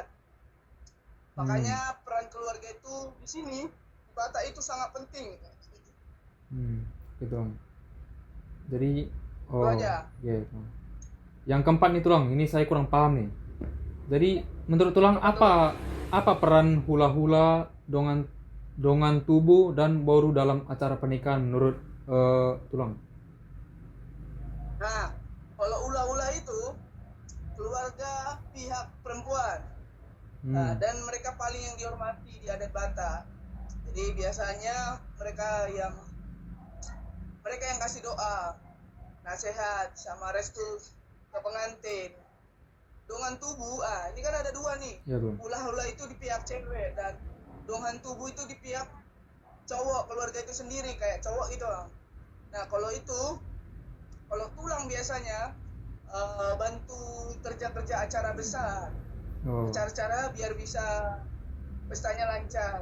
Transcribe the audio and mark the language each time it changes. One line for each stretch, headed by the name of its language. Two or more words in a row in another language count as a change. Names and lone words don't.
Indonesian: Makanya peran keluarga itu di sini di Batak itu sangat penting. Gitu. Jadi Itu aja. gitu. Yang keempat nih, Tulang, ini saya kurang paham nih. Jadi menurut Tulang apa peran hula-hula, dongan tubuh dan boru dalam acara pernikahan menurut Tulang? Nah, kalau hula-hula itu keluarga pihak perempuan. Nah, dan mereka paling yang dihormati di adat Batak. Jadi biasanya mereka yang kasih doa, nasihat sama restu ke pengantin. Dongan tubuh, ini kan ada 2 nih. Ya, Tulang. Hula-hula itu di pihak cewek dan dongan tubuh itu di pihak cowok, keluarga itu sendiri kayak cowok gitu. Nah, kalau Tulang biasanya bantu kerja-kerja acara besar. Cara-cara biar bisa pestanya lancar.